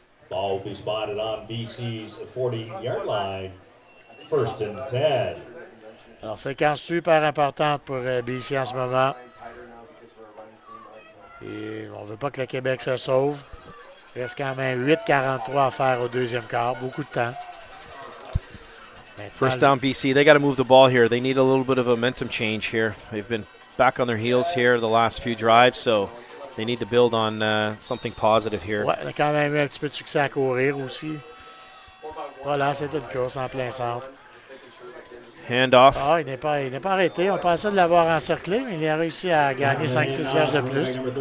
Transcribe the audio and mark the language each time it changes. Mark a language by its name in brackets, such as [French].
[English] Ball will be spotted on BC's 40-yard line. First and 10. [French] Alors, séquence super importante pour BC en ce moment. Et on ne veut pas que le Québec se sauve. Il reste quand même 8:43 à faire au deuxième quart. Beaucoup de temps. Maintenant, [English] First down, BC. They got to move the ball here. They need a little bit of a momentum change here. They've been back on their heels here the last few drives, so they need to build on something positive here. [French] Ouais, on a quand même eu un petit peu de succès à courir aussi. Voilà, c'est une course en plein centre. [English] Hand off. [French] Ah, il n'est pas arrêté. On pensait de l'avoir encerclé, mais il a réussi à gagner 5-6 verges de plus.